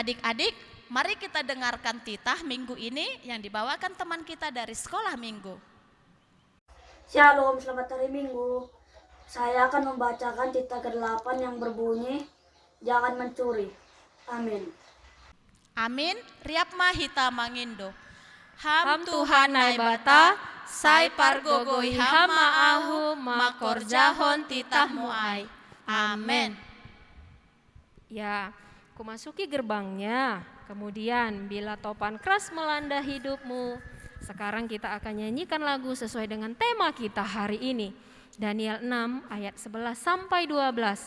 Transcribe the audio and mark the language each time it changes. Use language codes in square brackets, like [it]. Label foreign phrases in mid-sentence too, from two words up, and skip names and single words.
[id] Adik-adik, mari kita dengarkan titah minggu ini yang dibawakan teman kita dari sekolah minggu. Shalom, selamat hari Minggu. Saya akan membacakan titah ke-8 yang berbunyi, jangan mencuri. Amin. Amin, [bts] riap mahita mangindo. Ham Tuhan nai bata, sai pargogoi hama ahu makor jahon titahmu ai. Amin. [id] Ya, kumasuki gerbangnya. Kemudian bila topan keras melanda hidupmu, sekarang kita akan nyanyikan lagu sesuai dengan tema kita hari ini. Daniel 6 ayat 11 sampai 12.